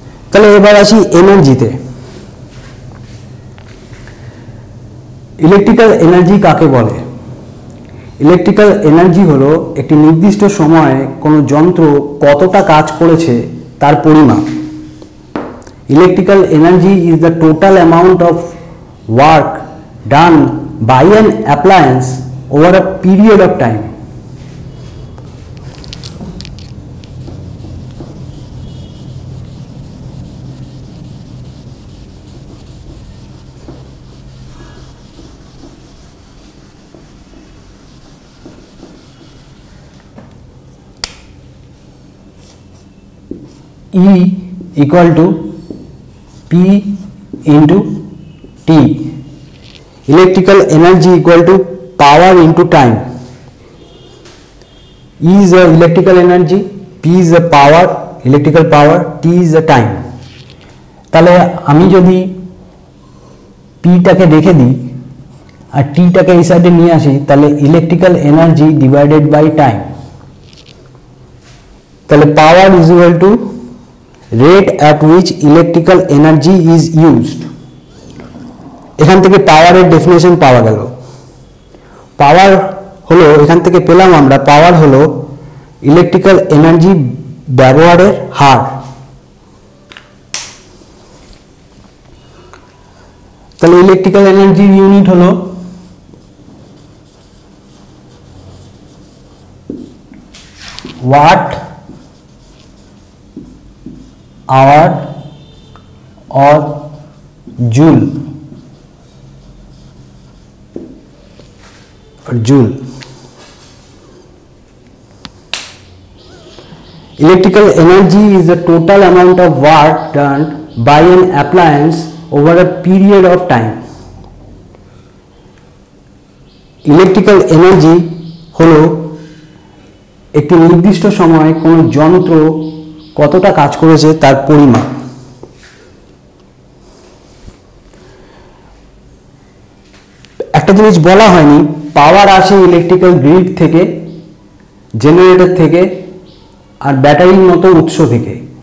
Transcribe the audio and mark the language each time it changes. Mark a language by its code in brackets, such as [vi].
[bn] তাহলে এবার আসি এনার্জিতে। ইলেকট্রিক্যাল এনার্জি কাকে বলে? ইলেকট্রিক্যাল এনার্জি হলো একটি নির্দিষ্ট সময়ে কোনো যন্ত্র কতটা কাজ করেছে তার পরিমাপ। [en] Electrical energy is the total amount of work done by an appliance over a period of time। E equal to P into T, electrical energy equal to power into time। E is the electrical energy, P is the power, electrical power, T is the time। [bn] তাহলে আমি যদি P টাকে রেখে দিই আর T টাকে এই সাইডে নিয়ে আসি, তাহলে [en] Electrical energy divided by time. তাহলে power is equal to rate at which electrical energy is used. [bn] এখান থেকে পাওয়ারের ডেফিনেশন পাওয়া গেল। পাওয়ার হলো, এখান থেকে পেলাম আমরা, পাওয়ার হলো ইলেকট্রিক্যাল এনার্জি ব্যবহারের হার। তাহলে ইলেকট্রিক্যাল এনার্জির ইউনিট হলো watt [en] hour or joule Electrical energy is the total amount of work done by an appliance over a period of time. [bn] Electrical energy হলো একটি নির্দিষ্ট সময়ে কোনো যন্ত্র কতটা কাজ করেছে তার পরিমাপ। একটা জিনিস বলা হয়নি, পাওয়ার আসে ইলেকট্রিক্যাল গ্রিড থেকে, জেনারেটর থেকে আর ব্যাটারির মতো উৎস থেকে।